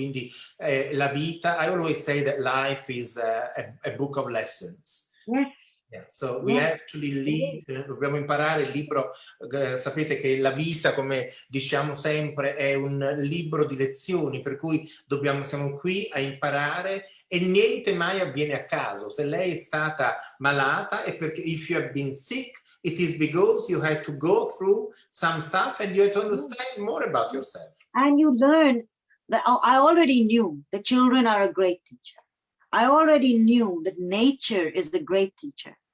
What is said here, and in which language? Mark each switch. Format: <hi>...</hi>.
<it>Quindi la vita,</it> <en>I always say that life is a book of lessons. Yes. Yeah, so we actually</en> <it>dobbiamo imparare il libro, sapete che la vita, come diciamo sempre, è un libro di lezioni, per cui siamo qui a imparare e niente mai avviene a caso. Se lei è stata malata è perché</it> <en>if you have been sick, it is because you had to go through some stuff and you had to understand more about yourself. And you learn that I already knew that children are a great teacher. I already knew that nature is the great teacher.</en>